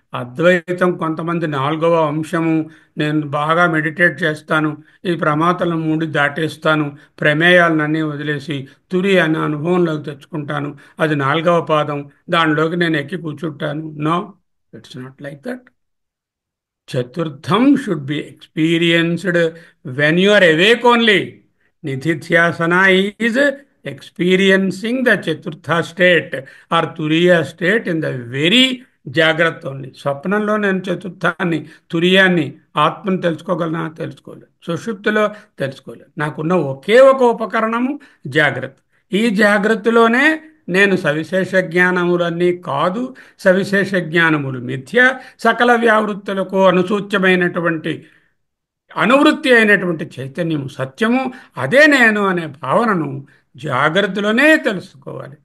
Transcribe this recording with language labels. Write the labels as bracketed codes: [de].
[te] అద్వైతం కొంతమంది నాలుగవ అంశము, నేను బాగా మెడిటేట్ చేస్తాను, ఈ ప్రమాతలను మూడి దాటేస్తాను, ప్రమేయాలన్నీ వదిలేసి తురి అనే అనుభవంలోకి తెచ్చుకుంటాను, అది నాలుగవ పాదం, దానిలోకి నేను ఎక్కి కూర్చుంటాను. [en] No, it's not like that. Chaturtham should be experienced when you are awake only. Nididhyasana is experiencing the Chaturtha state or Turiya state in the very జాగ్రత్త only. [te] స్వప్నంలో నేను చతుర్థాన్ని, తురియాన్ని, ఆత్మను తెలుసుకోగలనా? తెలుసుకోలేదు. సుషుప్తిలో తెలుసుకోలేదు. నాకున్న ఒకే ఒక ఉపకరణము జాగ్రత్త. ఈ జాగ్రత్తలోనే నేను సవిశేష జ్ఞానములన్నీ కాదు, సవిశేష జ్ఞానములు మిథ్య, సకల వ్యావృత్తులకు అనుసూచ్యమైనటువంటి అనువృత్తి అయినటువంటి చైతన్యము సత్యము, అదే నేను అనే భావనను జాగ్రత్తలోనే తెలుసుకోవాలి.